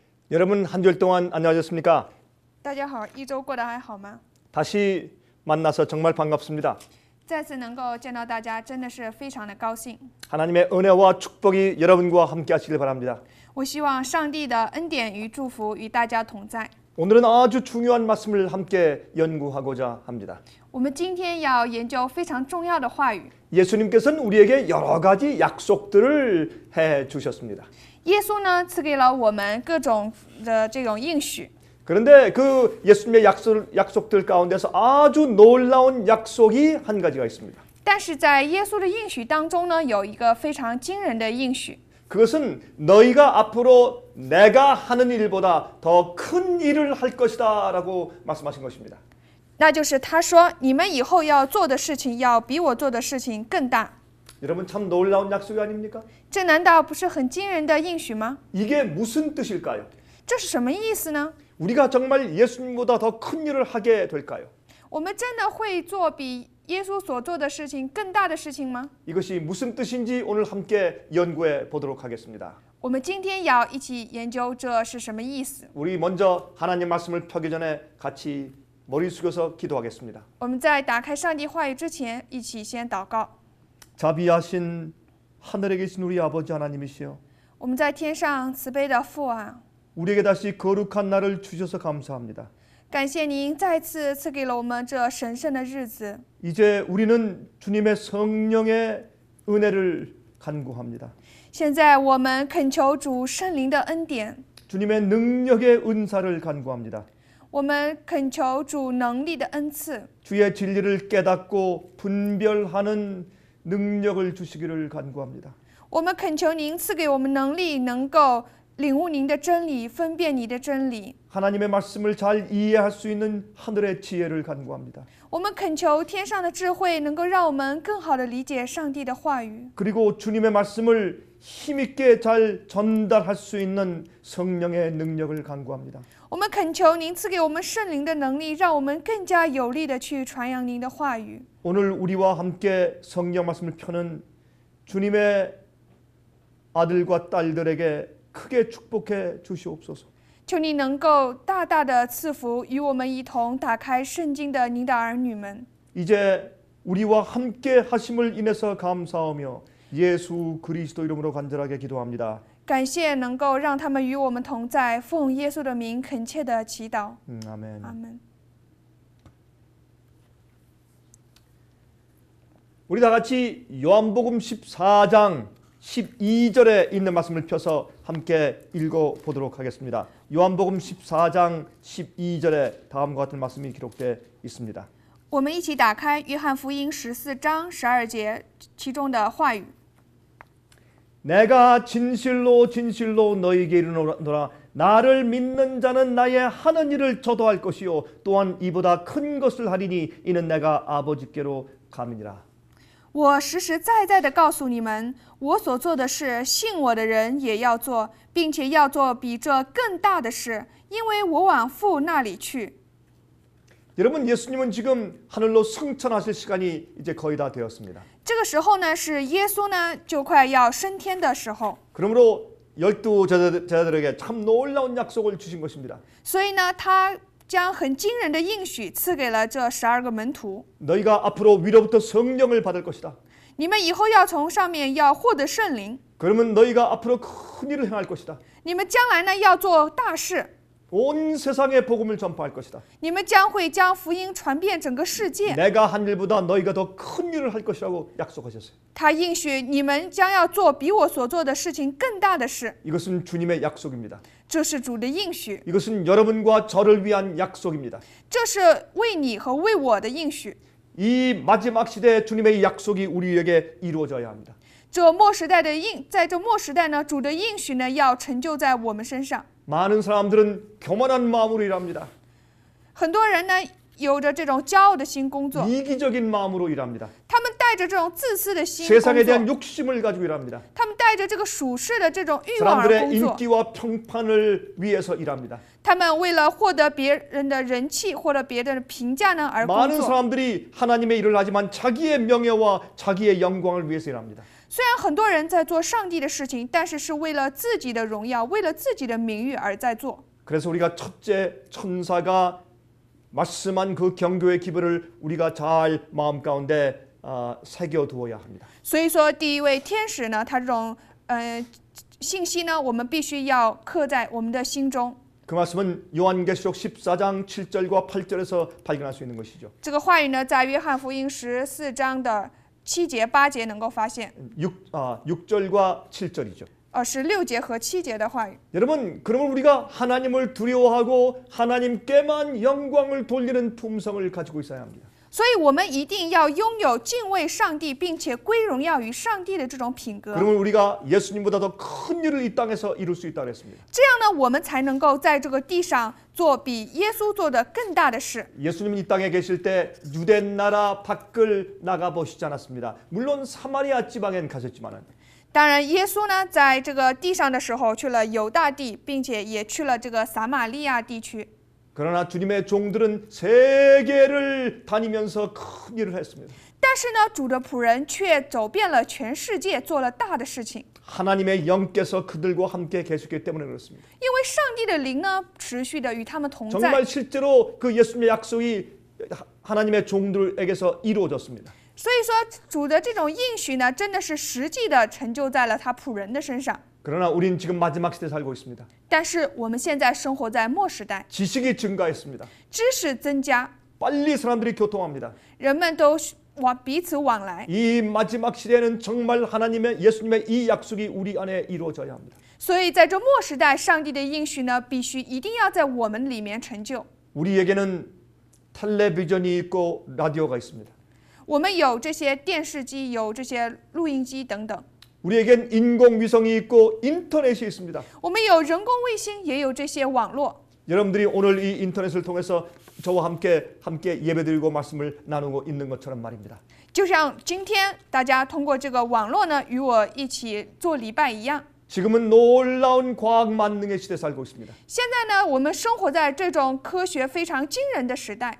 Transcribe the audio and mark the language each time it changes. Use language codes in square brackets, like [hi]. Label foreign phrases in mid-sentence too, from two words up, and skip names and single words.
[ko] 여러분 한 주일 동안 안녕하셨습니까? [zh] 大家好，一周过得还好吗？ [ko] 다시 만나서 정말 반갑습니다. [zh] 再次能够见到大家，真的是非常的高兴。 [ko] 하나님의 은혜와 축복이 여러분과 함께 하시길 바랍니다. [zh] 我希望上帝的恩典与祝福与大家同在。 [ko] 오늘은 아주 중요한 말씀을 함께 연구하고자 합니다. [zh] 我们今天要研究非常重要的话语。 [ko] 예수님께서는 우리에게 여러 가지 약속들을 해 주셨습니다. [zh] 耶稣呢赐给了我们各种的这种应许， [ko] 그런데 그 예수님의 약속들 가운데서 아주 놀라운 약속이 한 가지가 있습니다. [zh] 但是在耶稣的应许当中呢，有一个非常惊人的应许， [ko] 그것은 너희가 앞으로 내가 하는 일보다 더 큰 일을 할 것이다 라고 말씀하신 것입니다. [zh] 那就是他说：“你们以后要做的事情，要比我做的事情更大。” [ko] 여러분 참 놀라운 약속이 아닙니까? [zh] 这难道不是很惊人的应许吗？ [ko] 이게 무슨 뜻일까요? [zh] 这是什么意思呢？ [ko] 우리가 정말 예수님보다 더 큰 일을 하게 될까요? [zh] 我们真的会做比耶稣所做的事情更大的事情吗？ [ko] 이것이 무슨 뜻인지 오늘 함께 연구해 보도록 하겠습니다. [zh] 我们今天要一起研究这是什么意思。 [ko] 우리 먼저 하나님 말씀을 펴기 전에 같이 머리 숙여서 기도하겠습니다. [zh] 我们在打开上帝话语之前，一起先祷告。 [ko] 자비하신 하늘에 계신 우리 아버지 하나님이시여, [zh] 我们在天上慈悲的父啊， [ko] 우리에게 다시 거룩한 날을 주셔서 감사합니다. [zh] 感谢您再次赐给了我们这神圣的日子。 [ko] 이제 우리는 주님의 성령의 은혜를 간구합니다. [zh] 现在我们恳求主圣灵的恩典， [ko] 주님의 능력의 은사를 간구합니다. [zh] 我们恳求主能力的恩赐， [ko] 주의 진리를 깨닫고 분별하는 능력을 주시기를 간구합니다. [zh] 我们恳求您赐给我们能力，能够领悟您的真理，分辨你的真理。 [ko] 하나님의 말씀을 잘 이해할 수 있는 하늘의 지혜를 간구합니다. [zh] 我们恳求天上的智慧，能够让我们更好地理解上帝的话语。 [ko] 그리고 주님의 말씀을 힘있게 잘 전달할 수 있는 성령의 능력을 간구합니다. [zh] 我们恳求您赐给我们圣灵的能力，让我们更加有力地去传扬您的话语。 [ko] 오늘 우리와 함께 성경 말씀을 펴는 주님의 아들과 딸들에게 크게 축복해 주시옵소서. [zh] 求你能够大大地赐福与我们一同打开圣经的您的儿女们。 [ko] 이제 우리와 함께 하심을 인해서 감사하며 예수 그리스도 이름으로 간절하게 기도합니다. [zh] 感谢能够让他们与我们同在，奉耶稣的名恳切地祈祷。 [ko] 아멘. [zh] 阿门。 [ko] 우리 다 같이 요한복음 14장 12절에 있는 말씀을 펴서 함께 읽어 보도록 하겠습니다. 요한복음 14장 12절에 다음과 같은 말씀이 기록되어 있습니다. [zh] 我们一起打开约翰福音14章12节其中的话语。 [ko] 내가 진실로 진실로 너희에게 이르노라 나를 믿는 자는 나의 하는 일을 저도 할 것이요 또한 이보다 큰 것을 하리니 이는 내가 아버지께로 감이니라. [zh] 我实实在在地告诉你们，我所做的事，信我的人也要做，并且要做比这更大的事，因为我往父那里去。 [ko] 여러분 예수님은 지금 하늘로 승천하실 시간이 이제 거의 다 되었습니다. [zh] 这个时候呢，是耶稣呢就快要升天的时候， [ko] 그러므로 12 제자들에게 참 놀라운 약속을 주신 것입니다. [zh] 所以呢，他将很惊人的应许赐给了这12个门徒。 [ko] 너희가 앞으로 위로부터 성령을 받을 것이다. [zh] 你们以后要从上面要获得圣灵， [ko] 그러면 너희가 앞으로 큰 일을 행할 것이다. [zh] 你们将来呢要做大事， [ko] 온 세상에 복음을 전파할 것이다. [zh] 你们将会将福音传遍整个世界。 [ko] 내가 한 일보다 너희가 더 큰 일을 할 것이라고 약속하셨어요. [zh] 他应许你们将要做比我所做的事情更大的事， [ko] 이것은 주님의 약속입니다. [zh] 这是主的应许， [ko] 이것은 여러분과 저를 위한 약속입니다. [zh] 这是为你和为我的应许。 [ko] 이 마지막 시대에 주님의 약속이 우리에게 이루어져야 합니다. [zh] 在这末时代呢，主的应许呢要成就在我们身上。 [ko] 많은 사람들은 교만한 마음으로 일합니다. [zh] 很多人呢有着这种骄傲的心工作， [ko] 이기적인 마음으로 일합니다. [zh] 他们带着这种自私的心工 [ko] 세상에 대한 [zh] 作， [ko] 욕심을 가지고 일합니다. [zh] 他们带着这个属世的这种欲望而 [ko] 사람들의 [zh] 工作， [ko] 인기와 평판을 위해서 일합니다. [zh] 他们为了获得别人的人气或者别人的评价呢而工 [ko] 많은 [zh] 作。 [ko] 사람들이 하나님의 일을 하지만 자기의 명예와 자기의 영광을 위해서 일합니다. [zh] 虽然很多人在做上帝的事情，但是是为了自己的荣耀，为了自己的名誉而在做。 [ko] 그래서 우리가 첫째 천사가 말씀한 그 경고의 기별을 우리가 잘 마음 가운데 새겨 두어야 합니다. [zh] 所以说，第一位天使呢，他这种信息呢，我们必须要刻在我们的心中。 [ko] 그 말씀은 요한계시록 14장 7절과 8절에서 발견할 수 있는 것이죠. [zh] 这个话语呢，在约翰福音14章的7节、8节能够发现。 [ko] 6절과 7절이죠. [zh] 是6节和7节的话语。 [ko] 여러분, 그러면 우리가 하나님을 두려워하고 하나님께만 영광을 돌리는 품성을 가지고 있어야 합니다. [zh] 所以我们一定要拥有敬畏上帝，并且归荣耀于上帝的这种品格。 [ko] 그러면 우리가 예수님보다 더 큰 일을 이 땅에서 이룰 수 있다고 했습니다. [zh] 这样呢，我们才能够在这个地上做比耶稣做的更大的事。 [ko] 예수님은 이 땅에 계실 때 유대 나라 밖을 나가 보시지 않았습니다. 물론 사마리아 지방엔 가셨지만은 [zh] 当然，耶稣呢，在这个地上的时候去了犹大地，并且也去了这个撒玛利亚地区。 [ko] 그러나 주님의 종들은 세계를 다니면서 큰 일을 했습니다. [zh] 但是呢，主的仆人却走遍了全世界，做了大的事情。 [ko] 하나님의 영께서 그들과 함께 계시기 때문에 그렇습니다. [zh] 因为上帝的灵呢，持续的与他们同在。 [ko] 정말 실제로 그 예수님의 약속이 하나님의 종들에게서 이루어졌습니다. [zh] 所以说，主的这种应许呢，真的是实际的成就在了他仆人的身上。 [ko] 그러나 우린 지금 마지막 시대에 살고 있습니다. [zh] 但是我们现在生活在末时代， [ko] 지식이 증가했습니다. [zh] 知识增加， [ko] 빨리 사람들이 교통합니다. [zh] 人们都彼此往来。 [ko] 이 마지막 시대에는 정말 하나님의 예수님의 이 약속이 우리 안에 이루어져야 합니다. [zh] 所以在这末时代，上帝的应许呢，必须一定要在我们里面成就。 [ko] 우리에게는 텔레비전이 있고 라디오가 있습니다. [zh] 我们有这些电视机，有这些录音机等等。 [ko] 우리에겐 인공위성이 있고 인터넷이 있습니다. [zh] 我们有人工卫星，也有这些网络。 [ko] 여러분들이 오늘 이 인터넷을 통해서 저와 함께 예배드리고 말씀을 나누고 있는 것처럼 말입니다. [zh] 就像今天大家通过这个网络呢，与我一起做礼拜一样。 [ko] 지금은 놀라운 과학 만능의 시대에 살고 있습니다. [zh] 现在呢，我们生活在这种科学非常惊人的时代。